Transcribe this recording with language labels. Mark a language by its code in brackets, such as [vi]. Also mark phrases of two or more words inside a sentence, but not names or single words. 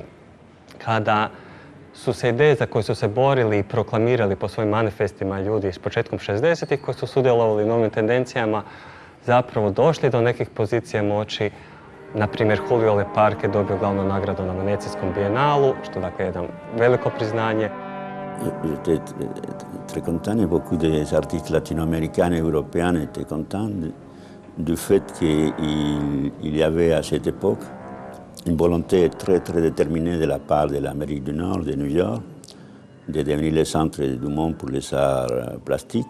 [hr] Kada su se ideje za koje su se borili i proklamirali po svojim manifestima ljudi s početkom 60-ih koji su sudjelovali u novim tendencijama zapravo došli do nekih pozicija moći. Na primjer, Julio Leparque je dobio glavnu nagradu na Venecijskom bijenalu, što dakle je jedno veliko priznanje. [fr] J'étais très content et beaucoup des artistes latino-américains et européens étaient contents du fait qu'il y avait à cette époque une volonté très déterminée de la part de l'Amérique du Nord, de New York, de devenir le centre du monde pour les arts plastiques.